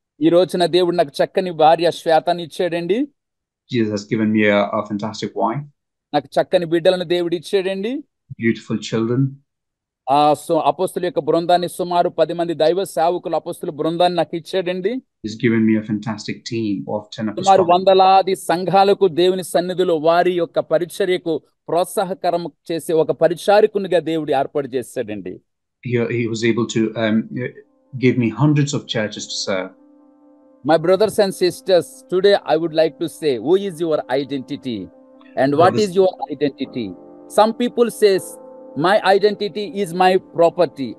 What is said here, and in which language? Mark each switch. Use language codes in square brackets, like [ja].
[te] ఈ రోజున దేవుడు నాకు చక్కని భార్య శ్వేతని ఇచ్చాడండి. [en] Jesus has given me a fantastic wife. [te] నాకు చక్కని బిడ్డలను దేవుడు ఇచ్చాడండి. [en] Beautiful children. [te] సో అపోస్తల యొక్క బృందాన్ని సుమారు 10 మంది దైవ సేవకులు అపోస్తల బృందాన్ని నాకు ఇచ్చాడండి. [en] He's given me a fantastic team of 10 apostles. [te] సుమారు వందలాది సంఘాలకు దేవుని సన్నిధిలో వారి యొక్క పరిచర్యకు ప్రోత్సాహకరం చేసే ఒక పరిచారకునిగా దేవుడు ఏర్పాటు చేశాడండి. [en] He was able to give me hundreds of churches to serve. My brothers and sisters, today I would like to say, who is your identity? And what is your identity? Some people says, my identity is my property.